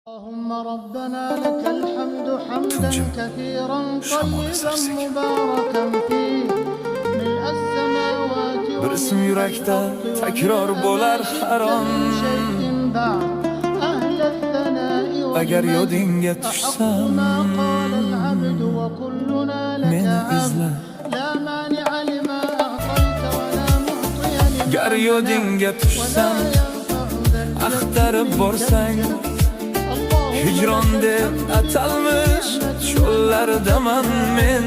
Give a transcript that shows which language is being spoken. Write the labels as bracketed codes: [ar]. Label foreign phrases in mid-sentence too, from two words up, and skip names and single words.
[ar] اللهم ربنا لك الحمد حمدا كثيرا طيبا مباركا فيه ملء السماوات [uz] Bir ism yurakda takror bo'lar har on. Agar yodingga tushsam, meni izla. Gar yodingga tushsam, axtarib borsang, hijron deb atalmish cho'llardaman men.